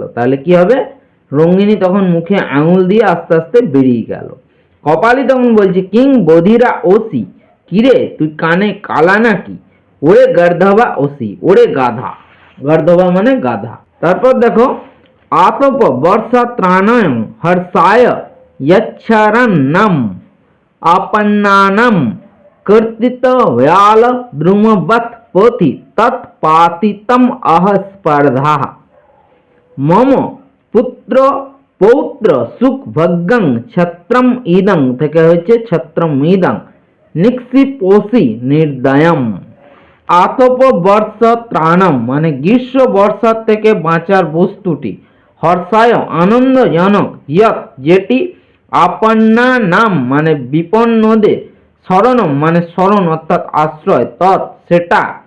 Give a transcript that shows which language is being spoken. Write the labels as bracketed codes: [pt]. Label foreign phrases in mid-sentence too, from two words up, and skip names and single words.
[bn] তাহলে কি হবে, রঙ্গিনী তখন মুখে আঙুল দিয়ে আস্তে আস্তে বেরিয়ে গেল। কপালী তখন বলছে [sa] কিং বধিরা ওসি, [bn] কিরে তুই কানে কালা নাকি, ওরে [sa] গর্ধবা ওসি [bn] ওরে গাধা, গর্ধবা মানে গাধা। তারপর দেখো [sa] আতপ বর্ষা ত্রাণায় হর্ষায় यच्छरणं आपन्नानं कर्तित व्याल द्रुमवत पोथि तत्पातितम अह स्पर्धा, मम पुत्र पौत्र सुख भग्गं छत्रम इदं [bn] থেকে হচ্ছে [sa] ছত্রম ইদং নিক্ষিপোষি নির্দয়ম। [bn] আতপ বর্ষ ত্রাণম মানে গ্রীষ্ম বর্ষার থেকে বাঁচার বস্তুটি, হর্ষায় আনন্দজনক, ইয়ৎ যেটি, আপন্না নাম মানে বিপন্নদের, শরণম মানে শরণ অর্থাৎ আশ্রয়, তৎ সেটা,